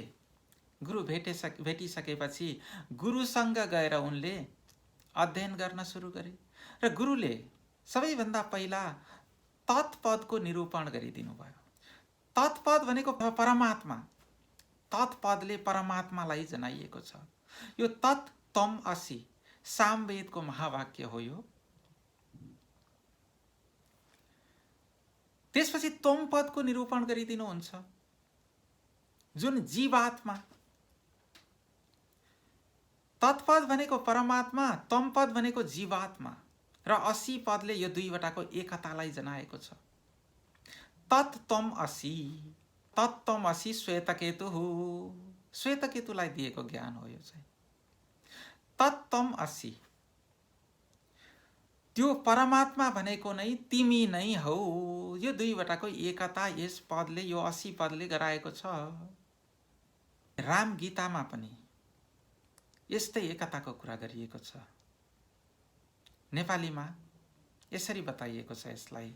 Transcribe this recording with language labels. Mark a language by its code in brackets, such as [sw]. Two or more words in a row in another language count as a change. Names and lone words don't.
[ne] गुरु भेटिसकेपछि गुरुसँग गएर उनले अध्ययन गर्न सुरु गरे र गुरुले सबैभन्दा पहिला तत्पदको निरूपण गरिदिनु भयो। तत्पद भनेको परमात्मा। तत्पदले परमात्मालाई जनाइएको छ। यो [sa] तत् तम असि [ne] सामवेदको महावाक्य हो यो। त्यसपछि तम पदको निरूपण गरिदिनुहुन्छ, जुन जीवात्मा। तत्पद भनेको परमात्मा, तम पद भनेको जीवात्मा र असी पदले यो दुईवटाको एकतालाई जनाएको छ। [sa] तत् तम असि, तत् तम असि श्वेतकेतु हो। [ne] श्वेतकेतुलाई दिएको ज्ञान हो यो चाहिँ। [sa] तत् तम असि, [ne] त्यो परमात्मा भनेको नै तिमी नै हौ। यो दुईवटाको एकता यस पदले, यो असी पदले गराएको छ। राम गीतामा पनि यस्तै एकताको कुरा गरिएको छ। नेपालीमा यसरी बताइएको छ यसलाई।